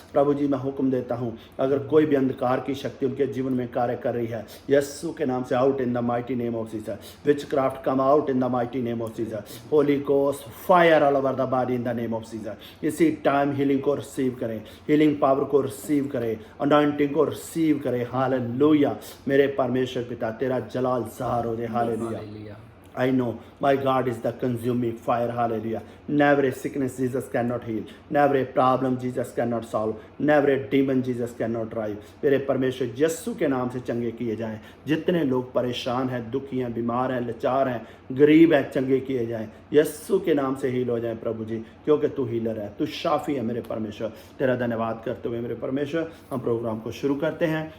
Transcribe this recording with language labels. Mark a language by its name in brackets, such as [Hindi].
[Hindi] प्रभु जी मैं हुक्म देता हूँ, अगर कोई भी अंधकार की शक्ति उनके जीवन में कार्य कर रही है, यीशु के नाम से [English] Out in the mighty name of Jesus. Witchcraft come out in the mighty name of Jesus. Holy ghost fire all over the body in the name of Jesus. [Hindi] इसी टाइम हीलिंग को रिसीव करें, हीलिंग पावर को receive करें, anointing को receive करें। Hallelujah, मेरे परमेश्वर पिता तेरा जलाल ज़ाहिर हो जाए। [English] Hallelujah, I know my God is the consuming fire. Hallelujah. Never a sickness Jesus cannot heal. Never a problem Jesus cannot solve. Never a demon Jesus cannot drive. [Hindi] मेरे परमेश्वर यीशु के नाम से चंगे किए जाएं। जितने लोग परेशान हैं, दुखी हैं, बीमार हैं, लाचार हैं, गरीब हैं, चंगे किए जाएं। यीशु के नाम से हील हो जाएं प्रभु जी, क्योंकि तू हीलर है, तू शाफी है। मेरे परमेश्वर तेरा धन्यवाद करते हुए मेरे परमेश्वर हम प्रोग्राम को शुरू करते हैं।